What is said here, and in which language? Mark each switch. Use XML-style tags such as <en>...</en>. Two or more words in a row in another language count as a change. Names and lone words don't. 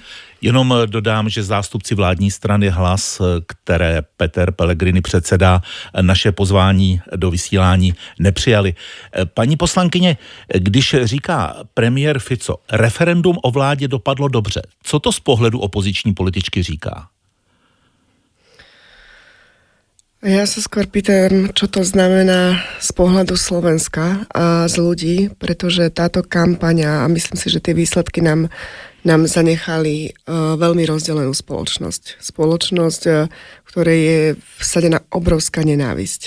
<cs>Jenom dodám, že zástupci vládní strany Hlas, které Peter Pellegrini předsedá, naše pozvání do vysílání nepřijali. Paní poslankyně, když říká premiér Fico, referendum o vládě dopadlo dobře, co to z pohledu opoziční političky říká?</cs> <sk>Ja sa skôr pýtam, čo to znamená z pohľadu Slovenska a z ľudí, pretože táto kampaň, a myslím si, že tie výsledky nám zanechali veľmi rozdelenú spoločnosť. Spoločnosť, v ktorej je vsadená obrovská nenávisť.</sk>